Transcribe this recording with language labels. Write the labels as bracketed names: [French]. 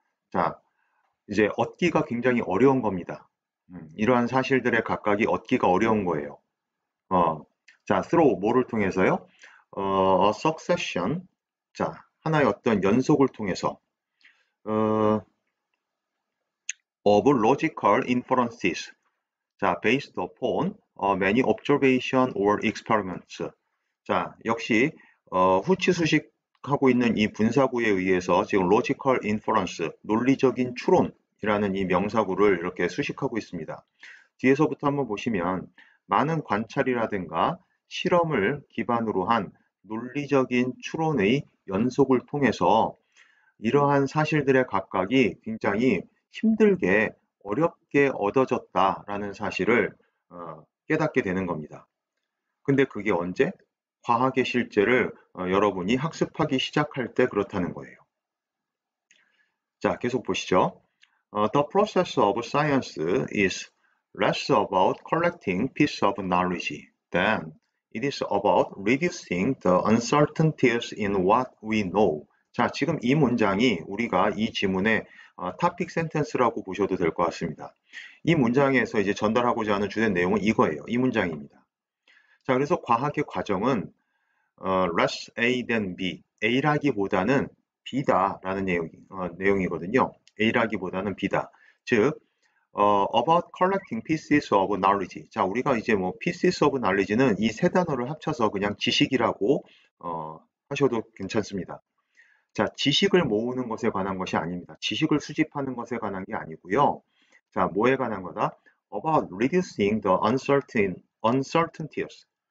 [Korean] 자, 이제 얻기가 굉장히 어려운 겁니다. 이러한 사실들의 각각이 얻기가 어려운 거예요. 자, [English] through [Korean] 뭐를 통해서요? [English] a succession. [Korean] 자, 하나의 어떤 연속을 통해서 [English] of logical inferences. 자, based upon many observation or experiments. [Korean] 자, 역시 후치 수식하고 있는 이 분사구에 의해서 지금 [English] logical inference, [Korean] 논리적인 추론이라는 이 명사구를 이렇게 수식하고 있습니다. 뒤에서부터 한번 보시면 많은 관찰이라든가 실험을 기반으로 한 논리적인 추론의 연속을 통해서 이러한 사실들의 각각이 굉장히 힘들게 어렵게 얻어졌다라는 사실을 깨닫게 되는 겁니다. 근데 그게 언제? 과학의 실제를 여러분이 학습하기 시작할 때 그렇다는 거예요. 자, 계속 보시죠. [English] The process of science is less about collecting pieces of knowledge than it is about reducing the uncertainties in what we know. [Korean] 자, 지금 이 문장이 우리가 이 지문의 topic sentence라고 보셔도 될 것 같습니다. 이 문장에서 이제 전달하고자 하는 주된 내용은 이거예요. 이 문장입니다. 자, 그래서 과학의 과정은 [English] less A than B, [Korean] A라기보다는 B다라는 내용이거든요. A라기보다는 B다. [English] 즉, about collecting pieces of knowledge. [Korean] 자, 우리가 이제 뭐 pieces of knowledge는 이 세 단어를 합쳐서 그냥 지식이라고 하셔도 괜찮습니다. 자, 지식을 모으는 것에 관한 것이 아닙니다. 지식을 수집하는 것에 관한 게 아니고요. 자, 뭐에 관한 거다? [English] About reducing the uncertainties.